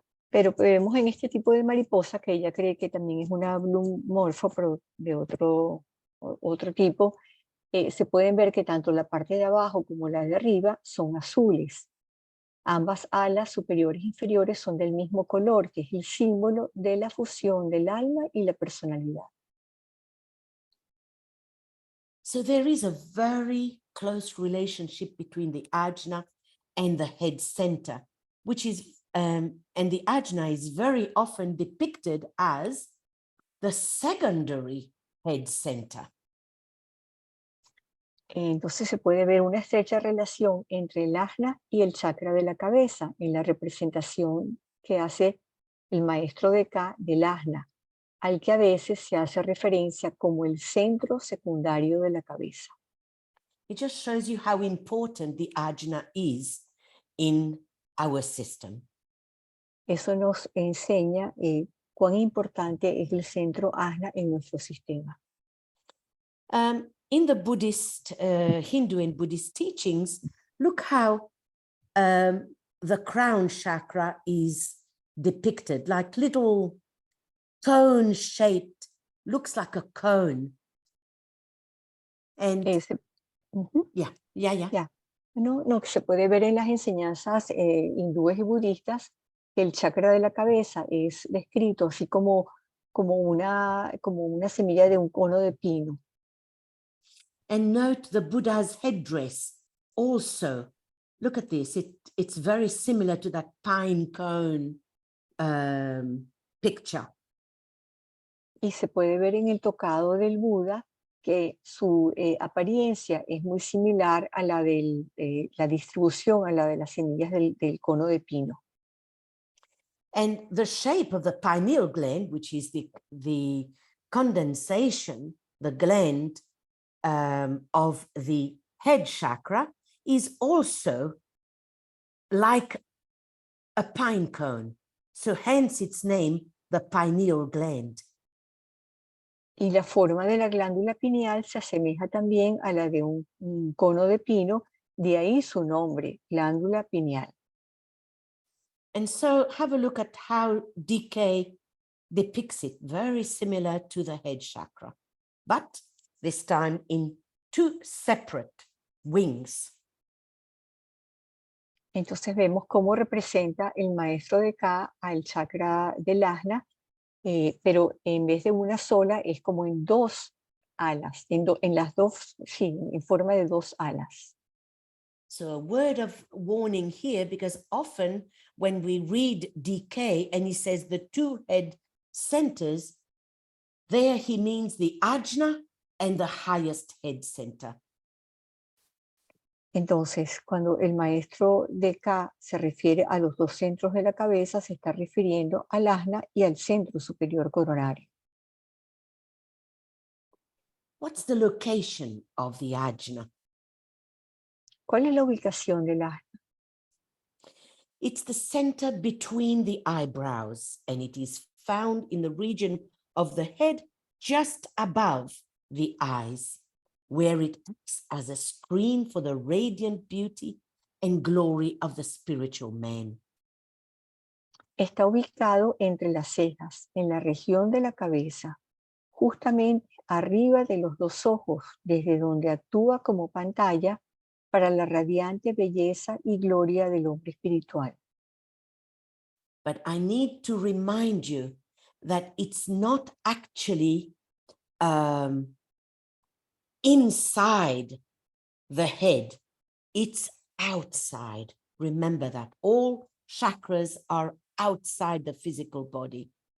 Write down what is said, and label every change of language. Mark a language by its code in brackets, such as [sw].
[es] Pero vemos en este tipo de mariposa que ella cree que también es una blue morpho, pero de otro tipo, se pueden ver que tanto la parte de abajo como la de arriba son azules. Ambas alas superiores e inferiores son del mismo color, que es el símbolo de la fusión del alma y la personalidad. [en] So there is a very close relationship between the ajna and the head center, which is, and the ajna is very often depicted as the secondary head center. [es] Entonces se puede ver una estrecha relación entre el ajna y el chakra de la cabeza en la representación que hace el maestro de Ka del ajna, al que a veces se hace referencia como el centro secundario de la cabeza. [en] It just shows you how important the ajna is in our system. [es] Eso nos enseña cuán importante es el centro ajna en nuestro sistema. [en] In the Buddhist, Hindu and Buddhist teachings, look how the crown chakra is depicted, like little cone shaped, looks like a cone. And yeah. [es] No, que se puede ver en las enseñanzas hindúes y budistas que el chakra de la cabeza es descrito así como una semilla de un cono de pino. [en] And note the Buddha's headdress also. Look at this. It's very similar to that pine cone picture. [es] Y se puede ver en el tocado del Buda que su apariencia es muy similar a la de la distribución, a la de las semillas del cono de pino. [en] And the shape of the pineal gland, which is the condensation, the gland of the head chakra, is also like a pine cone. So hence its name, the pineal gland. [es] Y la forma de la glándula pineal se asemeja también a la de un cono de pino, de ahí su nombre, glándula pineal. [en] And so have a look at how DK depicts it, very similar to the head chakra, but this time in two separate wings. [es] Entonces vemos cómo representa el maestro de Ka al chakra del ajna, pero en vez de una sola es como en dos alas, en las dos, sí, en forma de dos alas. [en] So a word of warning here, because often when we read DK and he says the two head centers, there he means the ajna and the highest head center. [es] Entonces, cuando el maestro de Ka se refiere a los dos centros de la cabeza, se está refiriendo al ajna y al centro superior coronario. [en] What's the location of the ajna? [es] ¿Cuál es la ubicación del ajna? [en] It's the center between the eyebrows, and it is found in the region of the head just above the eyes, where it acts as a screen for the radiant beauty and glory of the spiritual man. [es] Está ubicado entre las cejas, en la región de la cabeza, justamente arriba de los dos ojos, desde donde actúa como pantalla para la radiante belleza y gloria del hombre espiritual. [en] But I need to remind you that it's not actually inside the head, it's outside. Remember that all chakras are outside the physical body.